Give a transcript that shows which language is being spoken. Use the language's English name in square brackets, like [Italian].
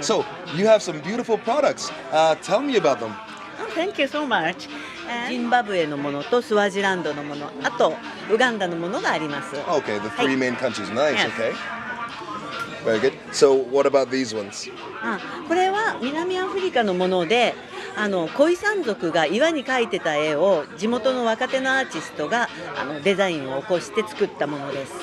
[English] So, you have some beautiful products. Tell me about them. Oh, thank you so much. [Japanese] ジンバブエのものとスワジランドのもの、あとウガンダのものがあります。 [English] Okay, the three main countries. Nice, Yes. okay. Very good. So, what about these ones? [Japanese] これは南アフリカのもので、コイ山族が岩に描いてた絵を地元の若手のアーティストがデザインを起こして作ったものです。